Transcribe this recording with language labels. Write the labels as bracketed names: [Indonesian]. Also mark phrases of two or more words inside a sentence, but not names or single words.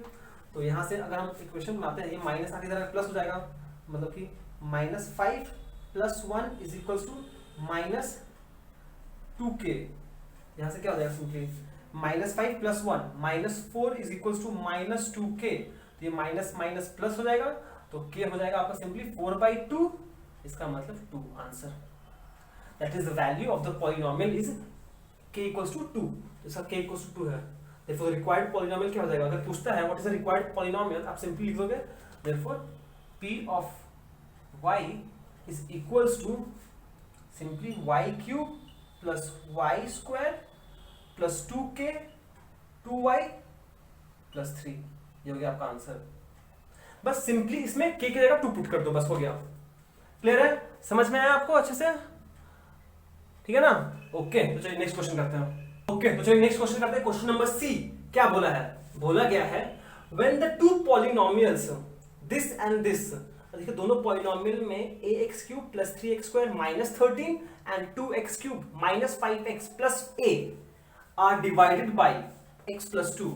[Hindi] तो यहां से अगर हम इक्वेशन बनाते हैं, ये माइनस आगे जरा प्लस हो जाएगा, मतलब कि [English] -5 plus 1 is equals to -2k, [Hindi] यहां से क्या हो जाएगा [English] simply -5 plus 1 -4 is equals to -2k, [Hindi] तो ये [English] minus minus plus [Hindi] हो जाएगा, तो k हो जाएगा आपका सिंपली 4/2, इसका मतलब 2 आंसर, [English] that is the value of the polynomial is k equals to 2, [Hindi] इसका [English] k equals to 2 [Hindi] है। [English] therefore required polynomial [Hindi] क्या हो जाएगा, अगर पूछता है [English] what is the required polynomial, [Hindi] आप सिंपली लिख दोगे [English] therefore p of y is equals to simply y cube plus y square plus 2k 2y plus 3, [Hindi] ये हो गया आपका आंसर। बस सिंपली इसमें k की जगह 2 पुट कर दो, बस हो गया। क्लियर है? समझ में आया आपको अच्छे से? ठीक है ना? ओके, तो चलिए [English] next question [Hindi] करते हैं। ओके, तो चलिए [English] next question [Hindi] करते हैं। [English] question number C [Hindi] क्या बोला है? बोला गया है [English] when the two polynomials this and this, [Hindi] देखिए दोनों पॉलिनोमियल में [English] ax³ + 3x² - 13 and 2x³ - 5x + a are divided by x + 2.